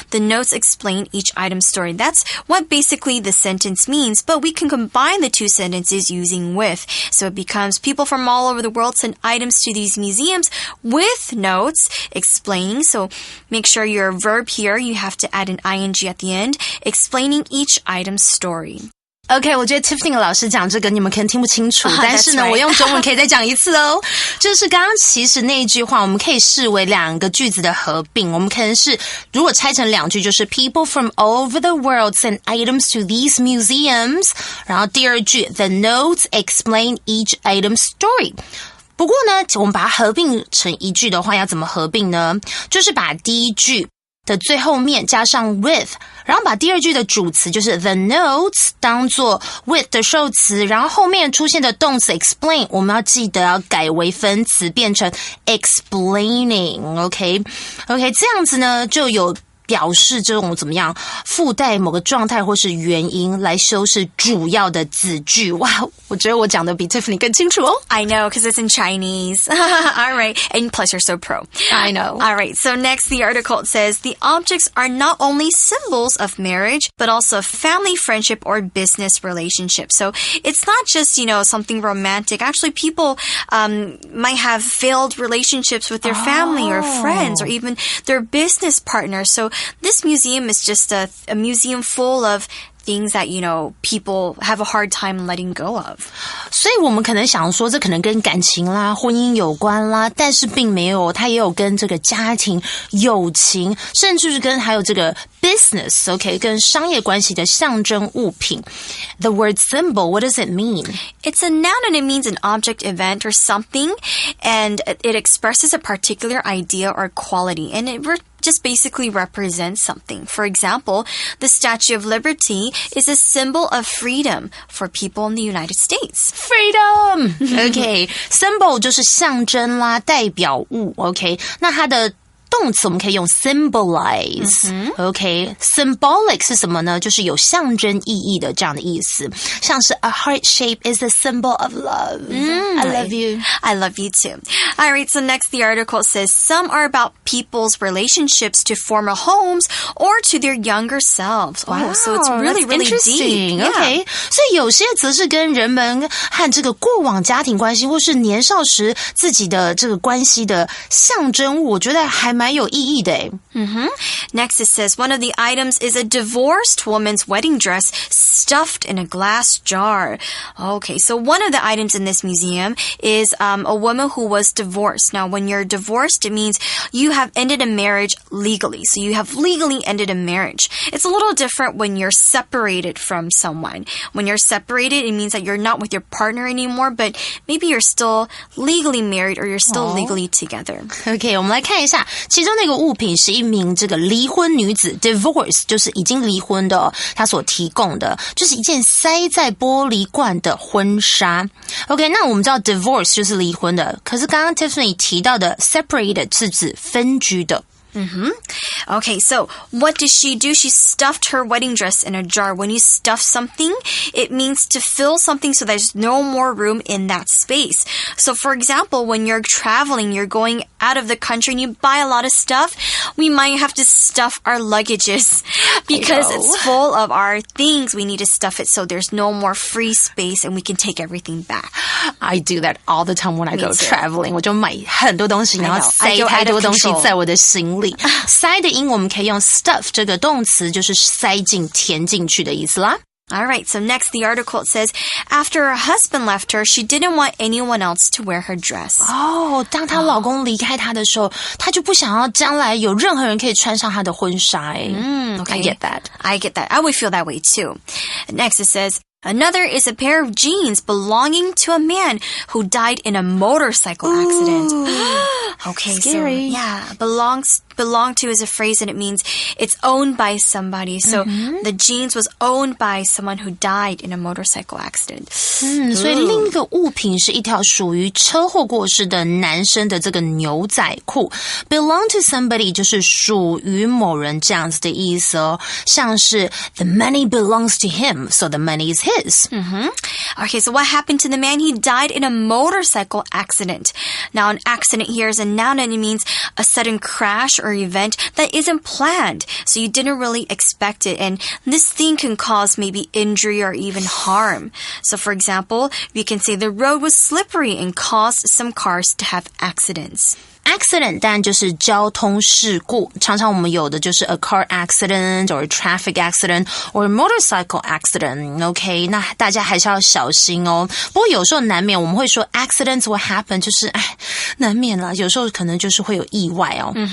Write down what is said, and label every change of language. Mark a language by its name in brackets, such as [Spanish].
[English] The notes explain each item's story. That's what basically the sentence means, but we can combine the two sentences using with. So it becomes, people from all over the world send items to these museums with notes explaining. So make sure your verb here, you have to add an ing at the end, explaining each item's story. [Chinese] OK， 我觉得 Tiffany 老师讲这个你们可能听不清楚，但是呢， [English] right. [Chinese] 我用中文可以再讲一次哦。就是刚刚其实那一句话，我们可以视为两个句子的合并。我们可能是如果拆成两句，就是 [English] People from all over the world send items to these museums。 [Chinese] 然后第二句 [English] The notes explain each item's story。 [Chinese] 不过呢，我们把它合并成一句的话，要怎么合并呢？就是把第一句的最后面加上 with， 然后把第二句的主词就是 [English] the notes [Chinese] 当作 with 的受词，然后后面出现的动词 explain 我们要记得要改为分词，变成 explaining。 OK， 这样子呢就有表示这种怎么样附带某个状态或是原因来修饰主要的子句。哇，我觉得我讲的比 Tiffany 更清楚哦。 [English] I know, because it's in Chinese. All right. And plus you're so pro. I know. All right. So next, the article says, the objects are not only symbols of marriage, but also family, friendship, or business relationship. So it's not just, something romantic. Actually, people might have failed relationships with their family or friends or even their business partners. So this museum is just a museum full of things that, people have a hard time letting go of. [Chinese] 所以我们可能想说这可能跟感情啦、婚姻有关啦，但是并没有，它也有跟这个家庭、友情，甚至是跟还有这个 business, OK, 跟商业关系的象征物品。 [English] The word symbol, what does it mean? It's a noun and it means an object, event, or something, and it expresses a particular idea or quality. And just basically represent something. For example, the Statue of Liberty is a symbol of freedom for people in the United States. Freedom! [Chinese] OK, symbol 就是象征啦，代表物。 OK, 那它的动词我们可以用 symbolize、OK, symbolic 是什么呢？就是有象征意义的这样的意思，像是 [English] a heart shape is a symbol of love. I love you. I love you too. All right, so next the article says some are about people's relationships to former homes or to their younger selves. Wow, so it's really, really interesting. deep. [Chinese] OK, 所以有些则是跟人们和这个过往家庭关系或是年少时自己的这个关系的象征物，我觉得还蛮有意义的诶。 [English] Next it says one of the items is a divorced woman's wedding dress stuffed in a glass jar. Okay, so one of the items in this museum is a woman who was divorced. Now, when you're divorced, it means you have ended a marriage legally. So you have legally ended a marriage. It's a little different when you're separated from someone. When you're separated, it means that you're not with your partner anymore, but maybe you're still legally married or you're still legally together. [Chinese] OK, 我们来看一下，其中那个物品是一名这个离婚女子 divorce 就是已经离婚的她所提供的，就是一件塞在玻璃罐的婚纱。 OK, 那我们知道 divorce 就是离婚的，可是刚刚 Tiffany 提到的 separated 是指分居的。 [English] Okay, so what did she do? She stuffed her wedding dress in a jar. When you stuff something, it means to fill something so there's no more room in that space. So for example, when you're traveling, you're going out of the country and you buy a lot of stuff, we might have to stuff our luggages because it's full of our things. We need to stuff it so there's no more free space and we can take everything back. I do that all the time when I go traveling. [Chinese] 我就买很多东西，然后塞太多东西在我的行李。塞的音我们可以用 stuff 这个动词，就是塞进填进去的意思啦。 [English] All right, so next the article it says, after her husband left her, she didn't want anyone else to wear her dress. [Chinese] 当她老公离开她的时候，她就不想要将来有任何人可以穿上她的婚纱。 [English] Okay. I get that. I get that. I would feel that way too. Next it says, another is a pair of jeans belonging to a man who died in a motorcycle accident. Okay, scary. So yeah, belong to is a phrase and it means it's owned by somebody. So the jeans was owned by someone who died in a motorcycle accident. [Chinese] 所以另一个物品是一条属于车祸过世的男生的这个牛仔裤。 [English] Belong to somebody [Chinese] 就是属于某人这样子的意思哦，像是 [English] the money belongs to him, so the money is his. Okay, so what happened to the man? He died in a motorcycle accident. Now, an accident here is a noun and it means a sudden crash or event that isn't planned. So you didn't really expect it. And this thing can cause maybe injury or even harm. So for example, we can say the road was slippery and caused some cars to have accidents. Accident [Chinese] 当然就是交通事故，常常我们有的就是 [English] a car accident or a traffic accident or a motorcycle accident. [Chinese] OK, 那大家还是要小心哦。不过有时候难免我们会说 [English] accidents will happen， [Chinese] 就是难免啦，有时候可能就是会有意外哦。